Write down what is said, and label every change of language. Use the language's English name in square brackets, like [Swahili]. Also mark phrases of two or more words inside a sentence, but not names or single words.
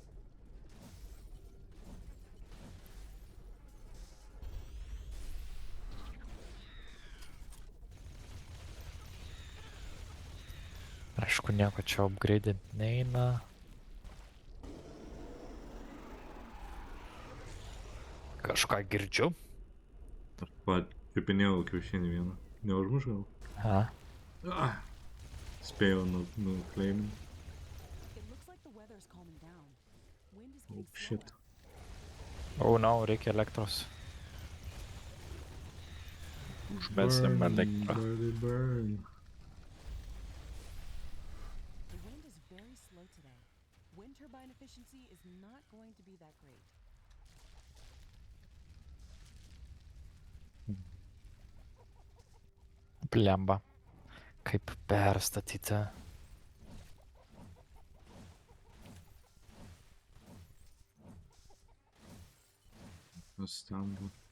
[Lithuanian] Aišku, nieko čia upgrade'int neina. Kažką girdžiu. Pipinėjau kiaušinį vieną. Neužmuš gal? Ha? Spėjau nukleiminti. [English] It looks like the weather's calming down. Wind is Oh getting shit. slower. Oh no, [Lithuanian] reikia elektros. Užmesim elektrą. [English] Burn. The wind is very slow today. Wind turbine efficiency is not going to be that great. [Lithuanian] Blemba. Kaip perstatyti. Nustembu.